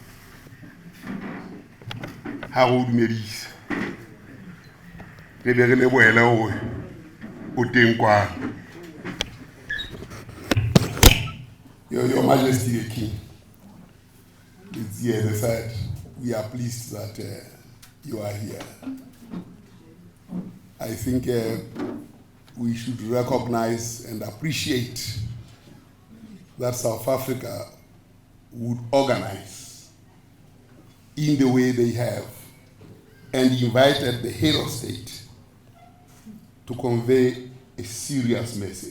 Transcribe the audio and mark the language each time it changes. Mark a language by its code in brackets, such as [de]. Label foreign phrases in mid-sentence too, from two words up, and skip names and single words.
[tn] ha go dumedisa re be re lebohele gore o teng kwano. [en] Your Majesty the King, it's here, as I said, we are pleased that you are here. I think we should recognize and appreciate that South Africa would organize in the way they have and invited the head of state to convey a serious message.